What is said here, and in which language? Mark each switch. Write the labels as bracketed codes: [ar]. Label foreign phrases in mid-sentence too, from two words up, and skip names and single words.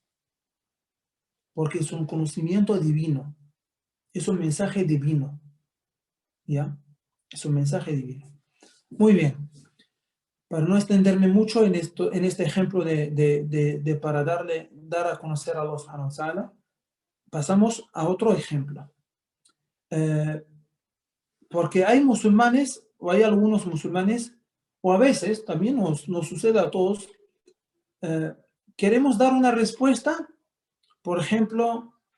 [es] Porque es un conocimiento divino. Es un mensaje divino. ¿Ya? Es un mensaje divino. Muy bien. Para no extenderme mucho en este ejemplo para dar a conocer a [ar] الله سبحانه و تعالى, [es] pasamos a otro ejemplo. Porque hay musulmanes, o hay algunos musulmanes, o a veces, también nos sucede a todos, queremos dar una respuesta, por ejemplo,